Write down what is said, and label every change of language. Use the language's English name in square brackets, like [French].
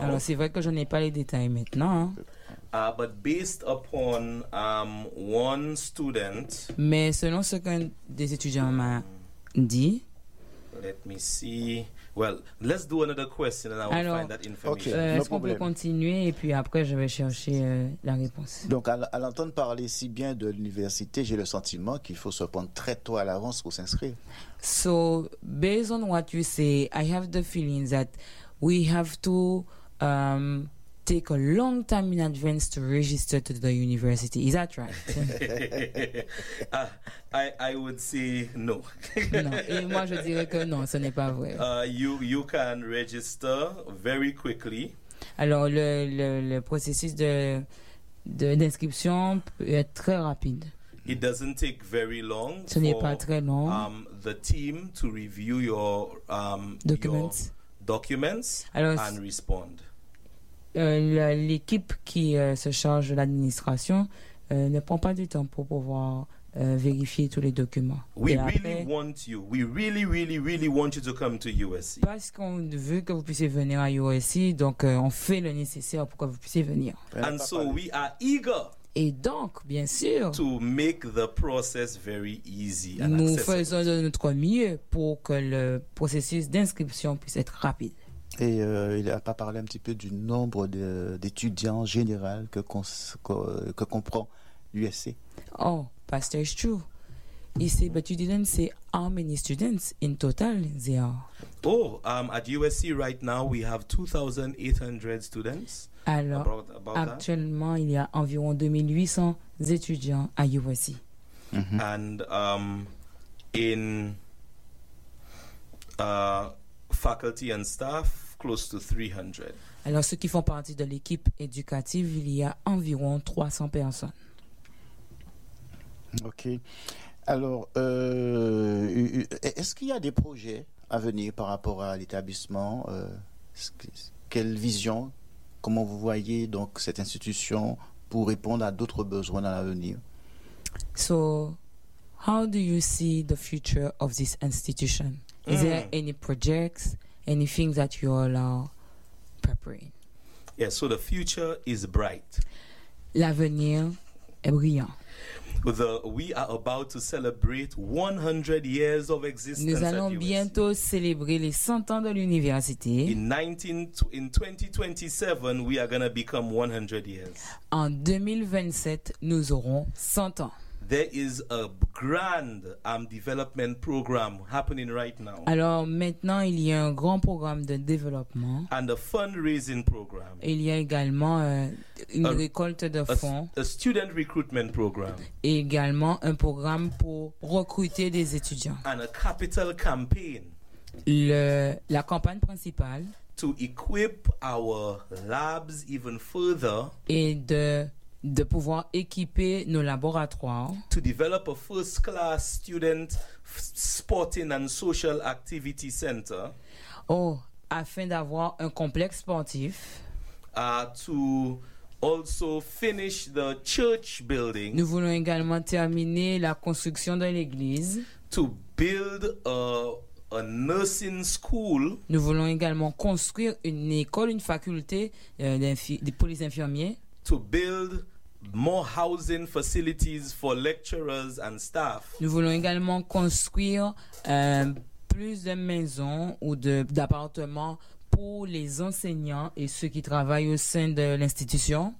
[French] Alors, c'est vrai que je n'ai pas les détails maintenant. [English] But based upon one student. [French] Mais selon ce qu'un des étudiants m'a dit. [English] Let me see. Well, let's do another question and I will find that information. [French] Okay, est-ce qu'on peut continuer et puis après je vais chercher la réponse. Donc à l'entendre parler si bien de l'université, j'ai le sentiment qu'il faut se prendre très tôt à l'avance pour s'inscrire. [English] So based on what you say, I have the feeling that we have to take a long time in advance to register to the university. Is that right? I would say no. [French] Non. Et moi, je dirais que non, ce n'est pas vrai. [English] You can register very quickly. [French] Alors, le processus de d'inscription peut être très rapide. [English] It doesn't take very long. [French] Ce n'est pas très long. [English] The team to review your documents. Your documents. [French] Alors, [English] and respond. [French] L'équipe qui se charge de l'administration ne prend pas du temps pour pouvoir vérifier tous les documents. [English] We [French] et [English] really [French] après, [English] want you. We really, really, really want you to come to USC. [French] Parce qu'on veut que vous puissiez venir à USC, donc on fait le nécessaire pour que vous puissiez venir. [English] And so we are eager. [French] Et donc, bien sûr, [English] to make the process very easy and [French] nous faisons de notre mieux pour que le processus d'inscription puisse être rapide. Et il n'a pas parlé un petit peu du nombre d'étudiants général que comprend l'USC. [English] Oh, Pastor, it's true. He said, but you didn't say how many students in total there are. At USC right now, we have 2,800 students. [French] Alors, actuellement, il y a environ 2,800 étudiants à USC. [English] Mm-hmm. And faculty and staff, close to 300. [French] Alors, ceux qui font partie de l'équipe éducative, il y a environ 300 personnes. [English] OK. [French] Alors, est-ce qu'il y a des projets à venir par rapport à l'établissement? Quelle vision? Comment vous voyez donc cette institution pour répondre à d'autres besoins à l'avenir? [English] So, how do you see the future of this institution? Is there any projects, anything that you all are preparing? Yes, so the future is bright. [French] L'avenir est brillant. [English] We are about to celebrate 100 years of existence. [French] Nous allons bientôt célébrer les 100 ans de l'université. [English] In 2027, we are going to become 100 years. [French] En 2027, nous aurons 100 ans. [English] There is a grand development program happening right now. [French] Alors maintenant, il y a un grand programme de développement. [English] And a fundraising program. [French] Il y a également une récolte de fonds. [English] A student recruitment program. [French] Et également un programme pour recruter des étudiants. [English] And a capital campaign. [French] La campagne principale. [English] To equip our labs even further. [French] Et de pouvoir équiper nos laboratoires, [English] to develop a first-class student sporting and social activity center, [French] afin d'avoir un complexe sportif, [English] to also finish the church building, [French] nous voulons également terminer la construction de l'église, [English] to build a nursing school, [French] nous voulons également construire une école, une faculté pour les infirmiers, [English] to build more housing facilities for lecturers and staff. [French] Nous voulons également construire plus de maisons ou d'appartements pour les enseignants et ceux qui travaillent au sein de l'institution.